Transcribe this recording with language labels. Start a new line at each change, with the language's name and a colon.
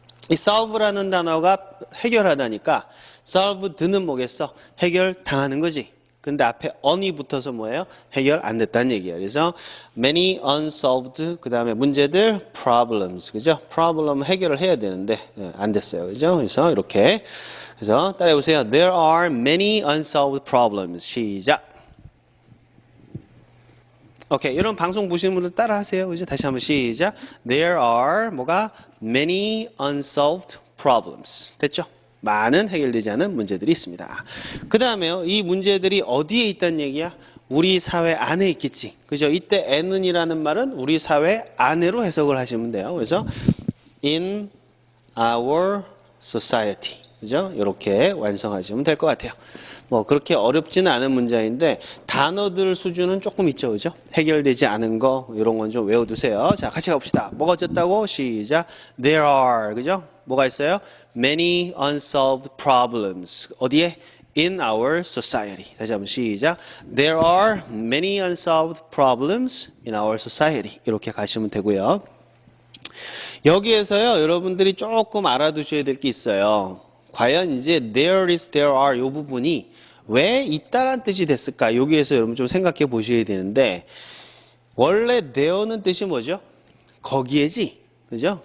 Korean: 이 solve라는 단어가 해결하다니까 solved는 뭐겠어? 해결당하는 거지. 근데 앞에 on이 붙어서 뭐예요? 해결 안 됐다는 얘기예요. 그래서
English: many unsolved
Korean: 그 다음에 문제들 problems 그죠? problem 해결을 해야 되는데 안 됐어요. 그죠? 그래서 이렇게 그래서 따라해 보세요.
English: There are many unsolved problems.
Korean: 시작. 오케이. 이런 방송 보시는 분들 따라 하세요. 그죠? 다시 한번 시작.
English: There are
Korean: 뭐가
English: many unsolved problems.
Korean: 됐죠? 많은 해결되지 않은 문제들이 있습니다. 그 다음에요. 이 문제들이 어디에 있다는 얘기야? 우리 사회 안에 있겠지. 그죠? 이때 n은이라는 말은 우리 사회 안에로 해석을 하시면 돼요. 그래서
English: in our society.
Korean: 그죠? 이렇게 완성하시면 될 것 같아요. 뭐 그렇게 어렵지는 않은 문장인데 단어들 수준은 조금 있죠. 그죠? 해결되지 않은 거 이런 건 좀 외워두세요. 자, 같이 가봅시다. 뭐가 어쨌다고? 시작.
English: There are.
Korean: 그죠? 뭐가 있어요?
English: Many unsolved problems.
Korean: 어디에?
English: In our society.
Korean: 다시 한번 시작.
English: There are many unsolved problems in our society.
Korean: 이렇게 가시면 되고요. 여기에서요, 여러분들이 조금 알아두셔야 될 게 있어요. 과연 이제
English: there is, there are
Korean: 이 부분이 왜 있다란 뜻이 됐을까? 여기에서 여러분 좀 생각해 보셔야 되는데 원래 there는 뜻이 뭐죠? 거기에지. 그죠?